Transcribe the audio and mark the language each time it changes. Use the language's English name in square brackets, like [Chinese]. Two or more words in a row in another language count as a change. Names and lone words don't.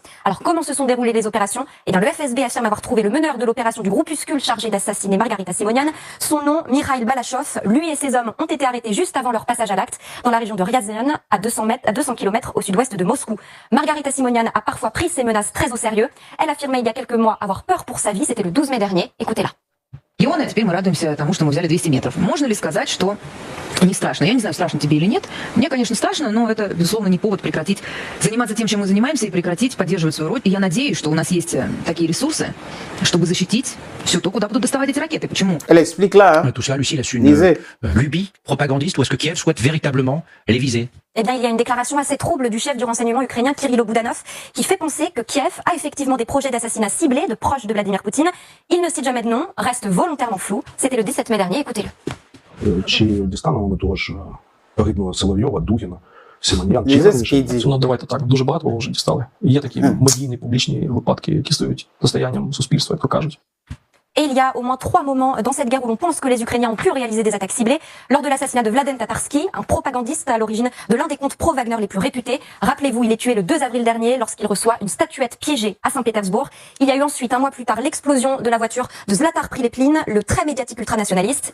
[French] Alors, comment se sont déroulées les opérations? Eh bien, le FSB affirme avoir trouvé le meneur de l'opération du groupuscule chargé d'assassiner Margarita Simonian. Son nom, Mikhail Balachov. Lui et ses hommes ont été arrêtés juste avant leur passage à l'acte dans la région de Ryazan, à 200 km au sud-ouest de Moscou. Margarita Simonian a parfois pris ses menaces très au sérieux. Elle affirmait il y a quelques mois avoir peur pour sa vie. C'était le 12 mai dernier. Écoutez-la. [Russian] И он, а теперь мы радуемся тому, что мы взяли 200 метров. Можно ли сказать, что не страшно? Я не знаю, страшно тебе или нет. Мне, конечно, страшно, но это, безусловно, не повод прекратить заниматься тем, чем мы занимаемся, и прекратить поддерживать свою роль. И я надеюсь, что у нас есть такие ресурсы, чтобы защитить все то, куда будут доставать эти ракеты. Почему? [French] Elle explique là. Hein. Tout ça, Lucie, est-ce une lubie propagandiste ou est-ce que Kiev souhaite véritablement les viser? Eh bien, il y a une déclaration assez trouble du chef du renseignement ukrainien, Kirilo Boudanov, qui fait penser que Kiev a effectivement des projets d'assassinat ciblés de proches de Vladimir Poutine. Il ne cite jamais de nom, reste volontairement flou. C'était le 17 mai dernier, écoutez-le. [Ukrainian] Чи дістанемо ми того ж рідного Соловйова, Дугіна, Симоньян? Ну, давайте так, дуже багато кого вже дістали. Є такі медійні, публічні випадки, які стають достоянням суспільства, як то кажуть. [French] Et il y a au moins 3 moments dans cette guerre où l'on pense que les Ukrainiens ont pu réaliser des attaques ciblées. Lors de l'assassinat de Vladen Tatarsky, un propagandiste à l'origine de l'un des comptes pro-Wagner les plus réputés. Rappelez-vous, il est tué le 2 avril dernier lorsqu'il reçoit une statuette piégée à Saint-Pétersbourg. Il y a eu ensuite, un mois plus tard, l'explosion de la voiture de Zlatar Prilepin, le très médiatique ultranationaliste.